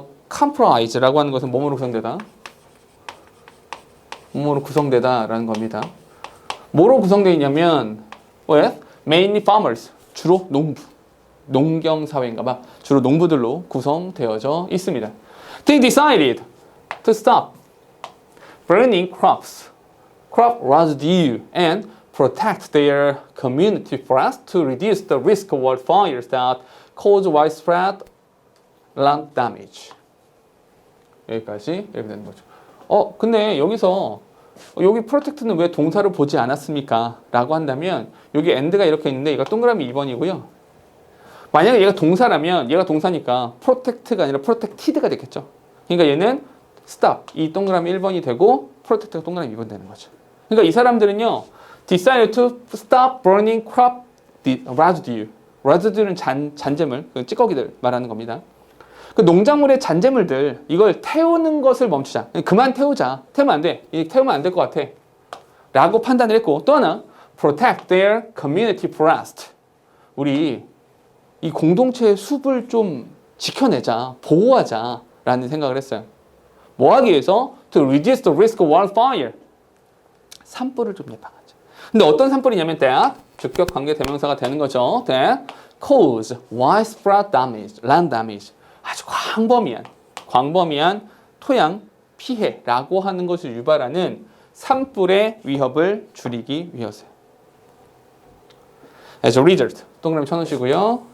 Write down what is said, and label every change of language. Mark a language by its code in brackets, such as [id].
[ko] compromise라고 하는 것은 뭐뭐로 구성되다? 뭐뭐로 구성되다라는 겁니다. 뭐로 구성되어 있냐면 왜? [en] Mainly farmers, [ko] 주로 농경사회인가 봐. 주로 농부들로 구성되어져 있습니다. [en] They decided to stop burning crop residue and protect their community forests to reduce the risk of wildfires that cause widespread land damage. [ko] 여기까지 이렇게 되는 거죠. 근데 여기서 여기 protect는 왜 동사를 보지 않았습니까? 라고 한다면 여기 end가 이렇게 있는데 얘가 동그라미 2번이고요. 만약에 얘가 동사라면 얘가 동사니까 protect가 아니라 protected가 됐겠죠. 그러니까 얘는 stop 이 동그라미 1번이 되고 protect가 동그라미 2번 되는 거죠. 그러니까 이 사람들은요. [en] decided to stop burning crop residue. [ko] residue는 잔재물, 찌꺼기들 말하는 겁니다. 그 농작물의 잔재물들 이걸 태우는 것을 멈추자. 그만 태우자. 태우면 안 돼. 태우면 안 될 것 같아. 라고 판단을 했고 또 하나 [en] protect their community forest. [ko] 우리 이 공동체의 숲을 좀 지켜내자. 보호하자. 라는 생각을 했어요. 뭐 하기 위해서? [en] To reduce the risk of wildfire. [ko] 산불을 좀 예방하자. 근데 어떤 산불이냐면 that 주격 관계 대명사가 되는 거죠. [en] that cause widespread damage, land damage. [ko] 아주 광범위한 토양 피해라고 하는 것을 유발하는 산불의 위협을 줄이기 위해서요. [en] As a result, [ko] 동그라미 쳐놓으시고요.